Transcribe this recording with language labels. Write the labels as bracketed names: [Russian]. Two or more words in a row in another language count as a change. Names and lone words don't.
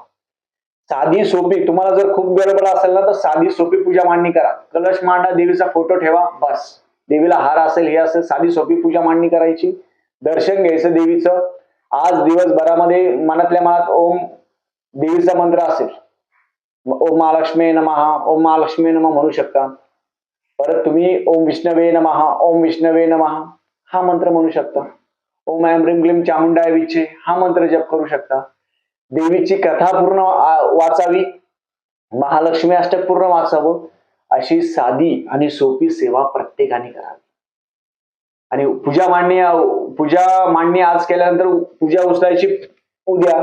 [Marathi] साधी सोपी, तुम्हाला जर खूप गडबड असेल ना तर साधी सोपी पूजा मांडणी करा. कलश मांडा, देवीचा फोटो ठेवा, बस. देवीला हार असेल, हे असेल, साधी सोपी पूजा मांडणी करायची. दर्शन घ्यायचं देवीचं. आज दिवसभरामध्ये मनातल्या मनात ओम देवीचा मंत्र असेल, [Sanskrit] ओम महालक्ष्मी नमः, ओम महालक्ष्मी नमः [Marathi] म्हणू शकता. परत तुम्ही [Sanskrit] ओम विष्णवे नमः, ओम विष्णवे नमः [Marathi] हा मंत्र म्हणू शकता. [Sanskrit] ओम ऐं ह्रीं क्लीं चामुंडाय विचे [Marathi] हा मंत्र जप करू शकता. देवीची कथा पूर्ण वाचावी, महालक्ष्मी अष्टक पूर्ण वाचावं. अशी साधी आणि सोपी सेवा प्रत्येकाने करावी. आणि पूजा मांडणी आज केल्यानंतर पूजा उचलायची उद्या.